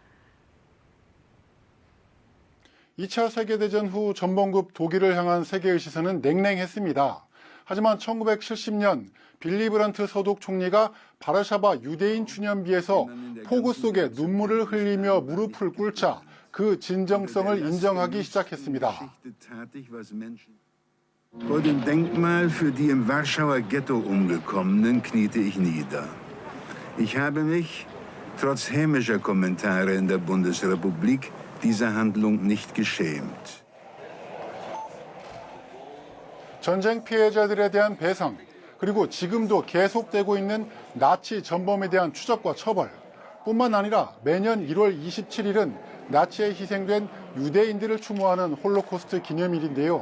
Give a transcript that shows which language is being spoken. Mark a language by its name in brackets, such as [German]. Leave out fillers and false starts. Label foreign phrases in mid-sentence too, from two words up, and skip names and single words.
[Korean] 2차 세계대전 후 전범국 독일을 향한 세계의 시선은 냉랭했습니다. 하지만 1970년 빌리 브란트 서독 총리가 바르샤바 유대인 추념비에서 폭우 속에 눈물을 흘리며 무릎을 꿇자 그 진정성을 인정하기 시작했습니다. [German] Vor dem Denkmal für die im Warschauer Ghetto umgekommenen kniete ich nieder. Ich habe mich, trotz hämischer Kommentare in der Bundesrepublik, dieser Handlung nicht geschämt. [Korean] 전쟁 피해자들에 대한 배상, 그리고 지금도 계속되고 있는 나치 전범에 대한 추적과 처벌, 뿐만 아니라 매년 1월 27일은 나치에 희생된 유대인들을 추모하는 홀로코스트 기념일인데요.